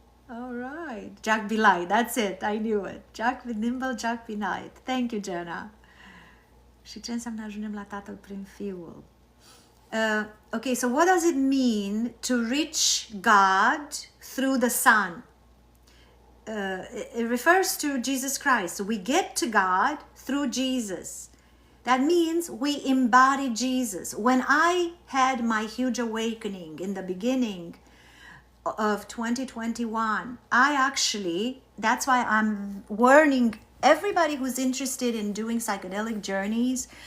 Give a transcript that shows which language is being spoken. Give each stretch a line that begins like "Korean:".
English: All right. Jack be light, that's it, I knew it. Jack be nimble, Jack be light. Thank you, Jenna.
Romanian: Și ce înseamnă ajungem la Tatăl prin Fiul?
English: Okay, so what does it mean to reach God through the Son? It refers to Jesus Christ. We get to God through Jesus. That means we embody Jesus. When I had my huge awakening in the beginning of 2021, that's why I'm warning everybody who's interested in doing psychedelic journeys.